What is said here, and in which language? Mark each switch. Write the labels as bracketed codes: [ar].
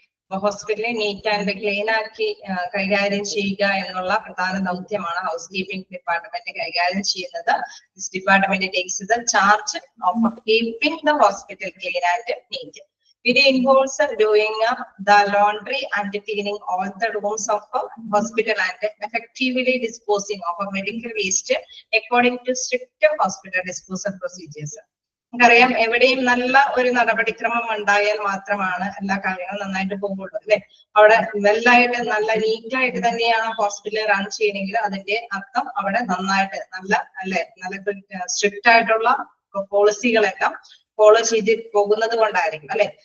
[ml] ഹോസ്പിറ്റലിനെ neat and clean ആക്കി കൈകാര്യം ചെയ്യുക എന്നുള്ള പ്രധാന ദൗത്യമാണ് ഹൗസ് കീപ്പിംഗ് ഡിപ്പാർട്ട്മെന്റ് കൈകാര്യം ചെയ്യുന്നത്. [en] This department takes the charge of keeping the hospital clean and neat. It involves doing the laundry and cleaning all the rooms of hospital and effectively disposing of medical waste according to strict hospital disposal procedures. [ml] നമുക്കറിയാം എവിടെയും നല്ല ഒരു നടപടിക്രമം ഉണ്ടായാൽ മാത്രമാണ് എല്ലാ കാര്യങ്ങളും നന്നായിട്ട് പോകുള്ളൂ അല്ലെ. അവിടെ വെല്ലായിട്ട് നല്ല നീറ്റായിട്ട് തന്നെയാണ് ഹോസ്പിറ്റൽ റൺ ചെയ്യണമെങ്കിൽ അതിന്റെ അർത്ഥം അവിടെ നന്നായിട്ട് നല്ല സ്ട്രിക്റ്റ് ആയിട്ടുള്ള പോളിസികളെല്ലാം ഫോളോ ചെയ്ത് പോകുന്നത് കൊണ്ടായിരിക്കും അല്ലെ.